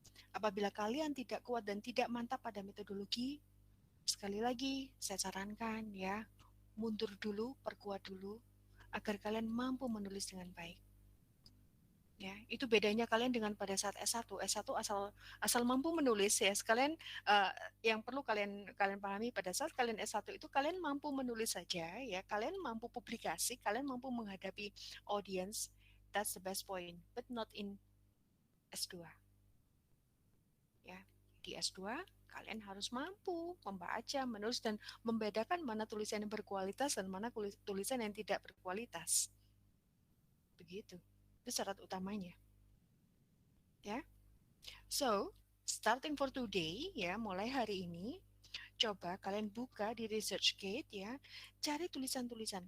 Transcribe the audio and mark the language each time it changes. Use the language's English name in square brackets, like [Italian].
[Indonesian] Apabila kalian tidak kuat dan tidak mantap pada metodologi, sekali lagi saya sarankan ya, mundur dulu, perkuat dulu, agar kalian mampu menulis dengan baik. Ya, itu bedanya kalian dengan pada saat S1. S1 asal mampu menulis ya. Sekalian yang perlu kalian pahami pada saat kalian S1 itu kalian mampu menulis saja ya. Kalian mampu publikasi, kalian mampu menghadapi audience. [English] That's the best point, but not in S2. [Indonesian] Ya, di S2 kalian harus mampu membaca, menulis dan membedakan mana tulisan yang berkualitas dan mana tulisan yang tidak berkualitas. Begitu. Itu syarat utamanya. Ya. [English] So, starting for today [Indonesian] ya, mulai hari ini coba kalian buka di ResearchGate ya, cari tulisan-tulisan.